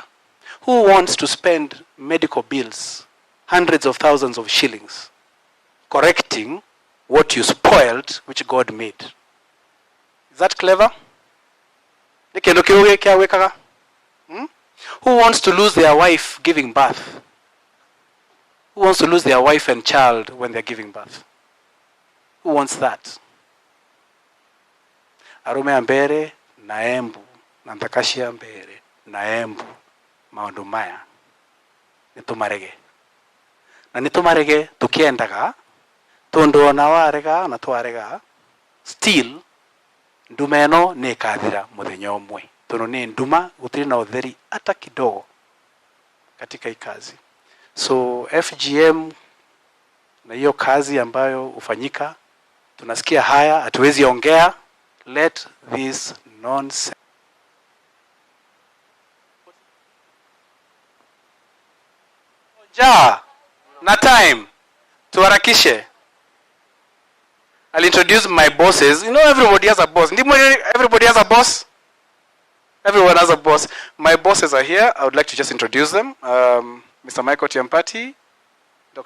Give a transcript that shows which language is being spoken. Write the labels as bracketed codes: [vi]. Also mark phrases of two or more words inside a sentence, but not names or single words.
[en] Who wants to spend medical bills, hundreds of thousands of shillings, correcting what you spoiled, which God made? Is that clever? Who wants to lose their wife giving birth? Who wants to lose their wife and child when they're giving birth? Who wants that? [ebu] Arume ambere na Embu, na Ntakashi ambere na Embu, maundu maya nitumarege. Na nitumarege tukiendaga, tondo na warega na twarega, still nduma eno ni ikathira muthenya umwe. Tono ni nduma gutiri na utheri ata [sw] kidogo katika [ebu] ikazi. [sw] So FGM na hiyo kazi ambayo ufanyika, tunasikia haya, hatuwezi ongea. [en] Let this nonsense. [sw] Ja, na time, tuharakishe. [en] I'll introduce my bosses. You know, everybody has a boss. Everybody has a boss? Everyone has a boss. My bosses are here. I would like to just introduce them. Mr. Michael Tiampati, Dr.